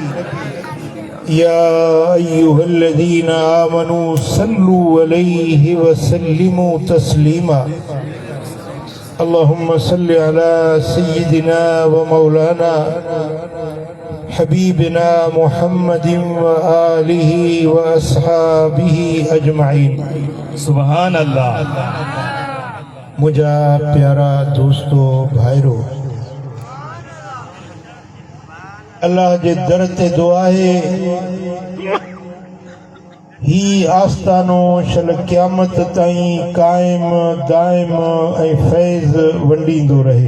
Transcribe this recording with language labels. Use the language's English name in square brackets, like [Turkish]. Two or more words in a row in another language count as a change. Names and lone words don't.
[Arabic] يا أيها الذين آمنوا صلوا عليه وسلموا تسليما اللهم صل على سيدنا ومولانا حبيبنا محمد وآله وأصحابه أجمعين سبحان الله [Sindhi] मुझा प्यारा दोस्तों भाईरो अल्लाह जे दर ते दुआ है ही आस्तानो शल क़यामत ताईं कायम दाइम ऐं फैज़ वंडींदो रहे